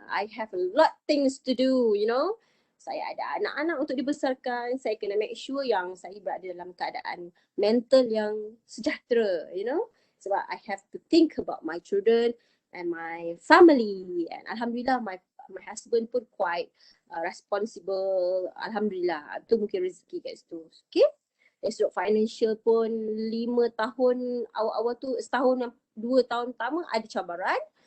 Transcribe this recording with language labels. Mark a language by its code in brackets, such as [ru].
[en] I have a lot things to do, you know. [ms] Saya ada anak-anak untuk dibesarkan. Saya kena [en] make sure [ms] yang saya berada dalam keadaan mental yang sejahtera, you know. Sebab [en] I have to think about my children and my family. And Alhamdulillah my husband pun quite responsible. [ms] Alhamdulillah. Itu mungkin rezeki kat situ. Okay. Dari sudut financial pun 5 tahun awal-awal tu, setahun 2 tahun pertama ada cabaran.